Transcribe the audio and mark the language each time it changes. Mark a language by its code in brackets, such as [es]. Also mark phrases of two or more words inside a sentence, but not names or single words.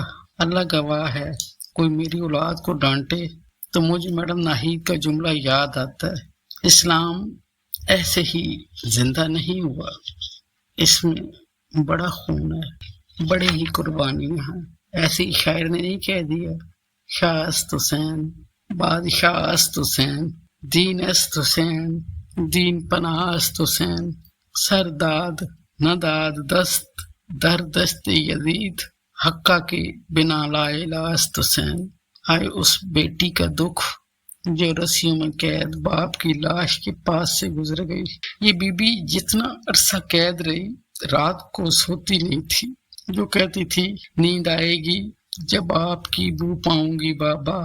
[ur] اللہ گواہ ہے، کوئی میری اولاد کو ڈانٹے تو مجھے میڈم ناہید کا جملہ یاد آتا ہے، اسلام ایسے ہی زندہ نہیں ہوا، اس میں بڑا خون ہے، بڑے ہی قربانیاں ہیں۔ ایسے ہی شاعر نے نہیں کہہ دیا، [fa] شاہ است حسین بادشاہ است حسین، دین است حسین دین پناہ است حسین، سر داد نہ داد دست در دست یزید حقہ کے بنا لائے لاست حسین. [ur] آئے اس بیٹی کا دکھ جو رسیوں میں قید باپ کی لاش کے پاس سے گزر گئی. یہ بی بی جتنا عرصہ قید رہی رات کو سوتی نہیں تھی. جو کہتی تھی نیند آئے گی جب آپ کی بو پاؤں گی بابا.